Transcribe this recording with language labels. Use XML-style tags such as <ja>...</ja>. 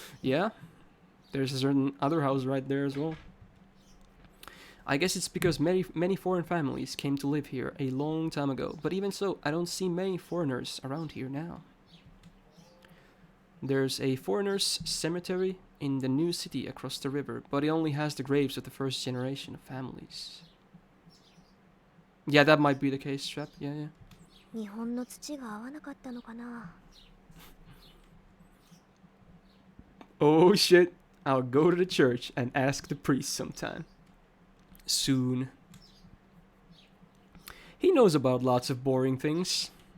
<en>Yeah, there's a certain other house right there as well. I guess it's because many foreign families came to live here a long time ago, but even so, I don't see many foreigners around here now. There's a foreigners' cemetery in the new city across the river, but it only has the graves of the first generation of families. Yeah, that might be the case, Strap. Yeah.</en> <ja>日本の土が合わなかったのかな。</ja> <en>Oh shit, I'll go to the church and ask the priest sometime. Soon. He knows about lots of boring things.</en>